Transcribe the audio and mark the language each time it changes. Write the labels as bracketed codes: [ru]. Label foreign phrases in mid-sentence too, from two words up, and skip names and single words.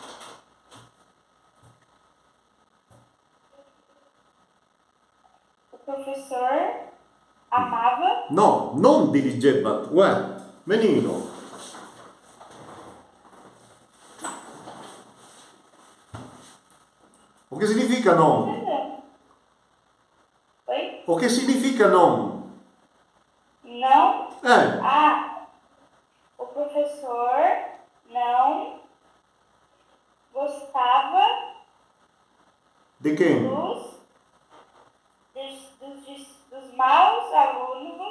[pt] O professor amava. [it] No, non diligebat. [pt] Ué, menino. [it] O che significa non? [pt] Oi? [it] O che significa non? [pt] Não. O professor não gostava De quem? dos maus alunos.